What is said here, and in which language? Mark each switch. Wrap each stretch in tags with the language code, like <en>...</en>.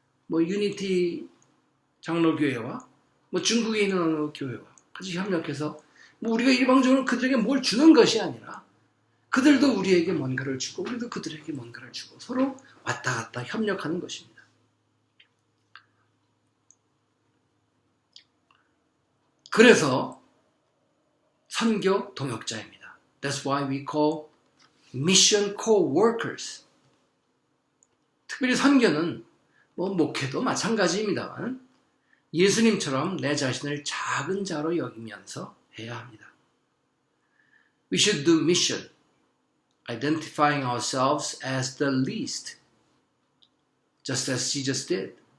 <ko>유니티 장로교회와 중국에 있는 어느 교회와 같이 협력해서 우리가 일방적으로 그들에게 뭘 주는 것이 아니라 그들도 우리에게 뭔가를 주고 우리도 그들에게 뭔가를 주고 서로 왔다 갔다 협력하는 것입니다. 그래서 선교 동역자입니다.</ko> <en>That's why we call mission co-workers.</en> <ko>특별히 선교는 목회도 마찬가지입니다만 예수님처럼 내 자신을 작은 자로 여기면서 해야 합니다.</ko> <en>We should do mission, identifying ourselves as the least, just as Jesus did.</en>